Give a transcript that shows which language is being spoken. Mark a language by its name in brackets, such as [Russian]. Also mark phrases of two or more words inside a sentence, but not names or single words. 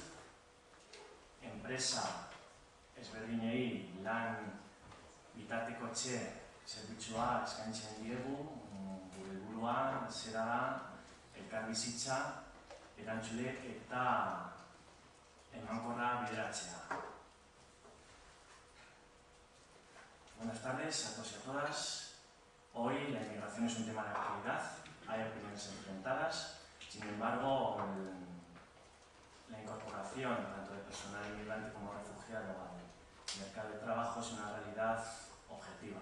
[Basque] Enpresa ezberdinei lan bitartekotze zerbitzua eskaintzen diegu. Gure helburua zera da elkarbizitza, erantzule eta emankorra bideratzea. [Spanish] Buenas tardes a todos y a todas. Hoy la inmigración es un tema de actualidad, hay opiniones enfrentadas, sin embargo, la incorporación tanto de personal inmigrante como refugiado al mercado de trabajo es una realidad objetiva.